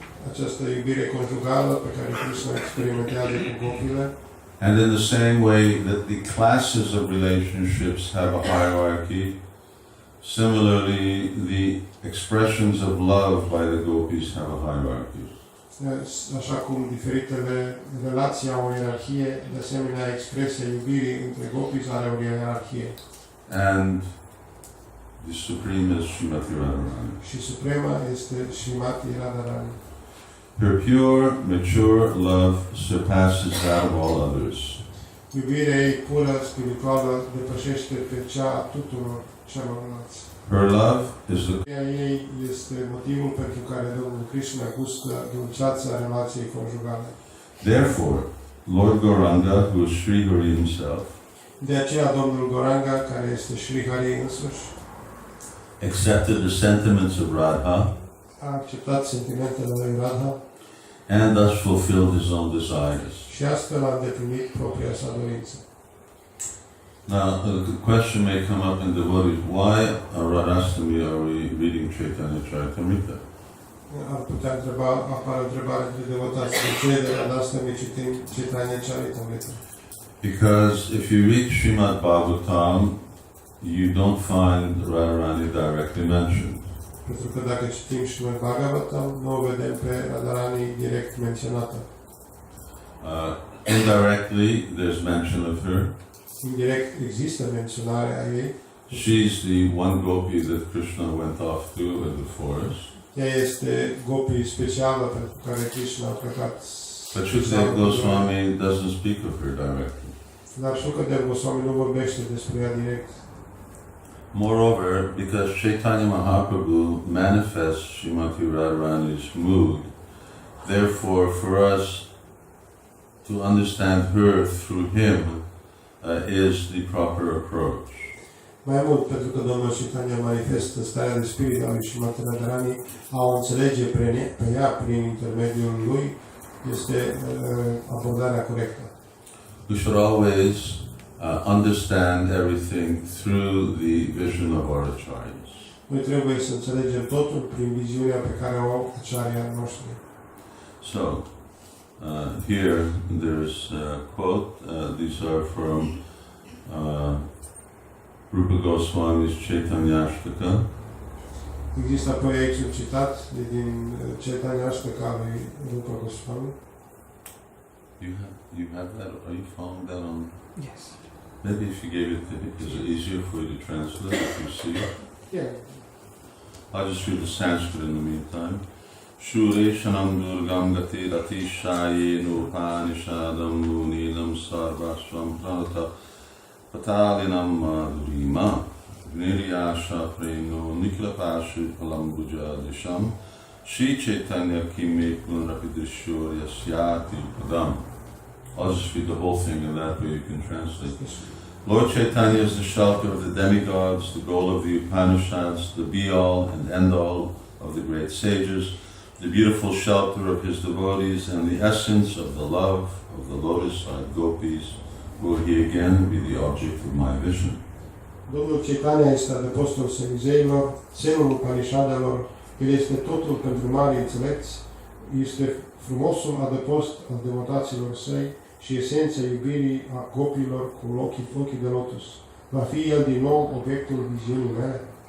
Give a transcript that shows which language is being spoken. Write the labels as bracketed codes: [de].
[ro] Această iubire conjugală pe care Krishna experimentează cu gopile. [en] And in the same way that the classes of relationships have a hierarchy, similarly the expressions of love by the gopis have a hierarchy. [ro] Așa cum diferitele relații au o ierarhie, de asemenea expresia iubirii între gopis are o ierarhie. [en] And the supreme is Srimati Radharani. [ro] Și suprema este Srimati Radharani. [en] Her pure, mature love surpasses that of all others. [ro] Iubirea ei pură, spirituală, depășește pe cea a tuturor celorlalți. [en] Her love is the [ro] Iubirea ei este motivul pentru care Domnul Krishna gustă dulceața relației conjugale. [en] Therefore, Lord Gauranga, who is Sri Hari himself, [ro] De aceea Domnul Gauranga, care este Sri Hari însuși, [en] accepted the sentiments of Radha [ro] a acceptat sentimentele lui Radha [en] and thus fulfilled his own desires. [ro] și astfel a îndeplinit propria sa dorință. [en] Now, the question may come up in devotees, why on Radhastami are we reading Chaitanya Charitamrita? [ro] Ar putea apare o întrebare între devotați, de ce de Radhastami citim Chaitanya Charitamrita? [en] Because if you read Srimad Bhagavatam, you don't find Radharani directly mentioned. [ro] Pentru că dacă citim și noi Bhagavatam, nu o vedem pe Radharani direct menționată. [en] Indirectly, there's mention of her. [ro] Indirect există menționarea ei. [en] She's the one gopi that Krishna went off to in the forest. [ro] Ea este gopi specială pentru care Krishna a plecat. [en] But Shukadeva Goswami doesn't speak of her directly. [ro] Dar Shukadeva Goswami nu vorbește despre ea direct. [en] Moreover, because Chaitanya Mahaprabhu manifests Srimati Radharani's mood, therefore for us to understand her through him is the proper approach. [ro] Mai mult, pentru că Domnul Chaitanya manifestă starea de spirit a lui Srimati Radharani, a o înțelege pe ea prin intermediul lui, este abordarea corectă. [en] We should always understand everything through the vision of our acharyas. [ro] Noi trebuie să înțelegem totul prin viziunea pe care o au acharya noștri. [en] So, here there's a quote, these are from Rupa Goswami's Chaitanyashtaka. [ro] Există apoi aici un citat din Chaitanyashtaka lui Rupa Goswami. [en] You have that? Are you following that on? Yes. Maybe if you gave it to me, is it easier for you to translate if you see it? Yeah. I'll just read the Sanskrit in the meantime. [sa] Shureshanam durgam gati ratishaye nupanishadam muninam sarvasvam pranata patalinam madhurima niryasha preno niklapashu palambuja disham Shri Chaitanya kime punrapidishur yasyati padam. [en] I'll just read the whole thing and that way you can translate. Lord Chaitanya is the shelter of the demigods, the goal of the Upanishads, the be-all and end-all of the great sages, the beautiful shelter of his devotees, and the essence of the love of the lotus-eyed gopis. Will he again be the object of my vision? [ro] Domnul Chaitanya este adăpostul semizeilor, semnul Upanishadelor, el este totul pentru mari înțelepți, este frumosul adăpost al devotaților săi și esența iubirii a gopilor cu ochii de lotus. Va fi el din nou obiectul viziunii mele?